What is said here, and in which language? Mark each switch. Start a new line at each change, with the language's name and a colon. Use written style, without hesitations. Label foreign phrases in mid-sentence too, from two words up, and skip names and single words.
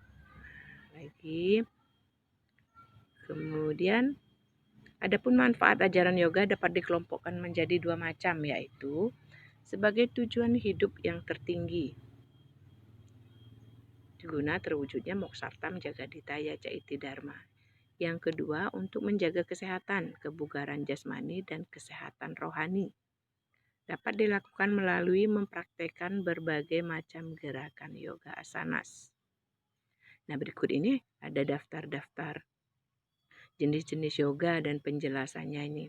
Indonesian: Kemudian adapun manfaat ajaran yoga dapat dikelompokkan menjadi 2 macam, yaitu sebagai tujuan hidup yang tertinggi guna terwujudnya
Sanskrit: moksartam jagaditaya caiti dharma.
Indonesian: Yang kedua, untuk menjaga kesehatan, kebugaran jasmani, dan kesehatan rohani. Dapat dilakukan melalui mempraktekkan berbagai macam gerakan yoga asanas. Nah, berikut ini ada daftar-daftar jenis-jenis yoga dan penjelasannya ini.